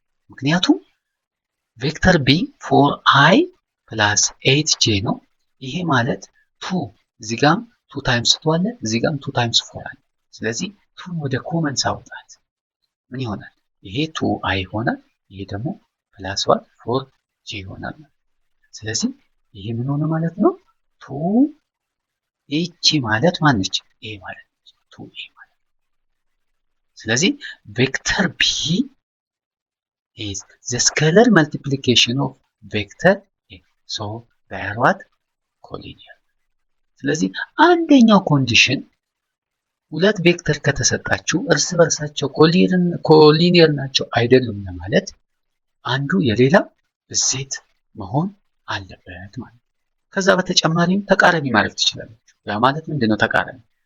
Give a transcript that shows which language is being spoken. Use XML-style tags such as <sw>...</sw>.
<am>ምክንያቱም ቬክተር ቢ 4i ፕላስ 8j ነው። ይሄ ማለት 2 እዚህ ጋም 2 ታይምስ 2 አለ፣ እዚህ ጋም 2 ታይምስ 4 አለ። ስለዚህ 2 ወደ ኮመን ሳውጣት ምን ይሆናል? ይሄ 2i ይሆናል፣ ይሄ ደግሞ ፕላስ 4j ይሆናል። ስለዚህ ይሄ ምን ሆነ ማለት ነው? 2 ኤች ማለት ማነች? ኤ ማለት ነች። 2ኤ ማለት</am> <en>ስለዚህ ቬክተር ቢ is the scalar multiplication of vector A. So they are what?</en> <am>ኮሊኒየር። ስለዚህ አንደኛው ኮንዲሽን ሁለት ቬክተር ከተሰጣችሁ እርስ በርሳቸው ኮሊኒየር ናቸው አይደሉም ለማለት አንዱ የሌላ ብዜት መሆን አለበት ማለት ነው። ከዛ በተጨማሪም ተቃራኒ ማለት ትችላላችሁ። ያ ማለት ምንድነው ተቃራኒ?</am>